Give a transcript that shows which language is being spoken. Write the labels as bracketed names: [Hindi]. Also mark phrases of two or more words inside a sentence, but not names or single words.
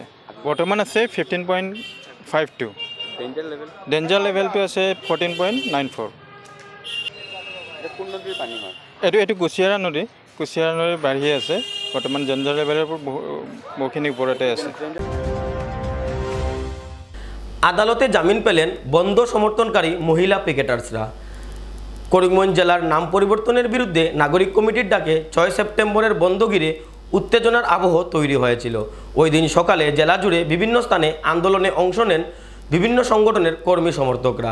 [Assamese] বৰ্তমান আছে 15.52। [English] danger levelটো [Assamese] আছে 14.94। এইটো কুশিয়াৰা নদী বাঢ়িয়ে আছে। বৰ্তমান [English] danger levelৰ [Assamese] বহুখিনি ওপৰতে আছে। [Bangla] আদালতে জামিন পেলেন বন্ধ সমর্থনকারী মহিলা পিকেটার্সরা। করিমগঞ্জ জেলার নাম পরিবর্তনের বিরুদ্ধে নাগরিক কমিটির ডাকে 6 সেপ্টেম্বরের বন্ধ ঘিরে উত্তেজনার আবহ তৈরি হয়েছিল। ওই দিন সকালে জেলা জুড়ে বিভিন্ন স্থানে আন্দোলনে অংশ নেন বিভিন্ন সংগঠনের কর্মী সমর্থকরা।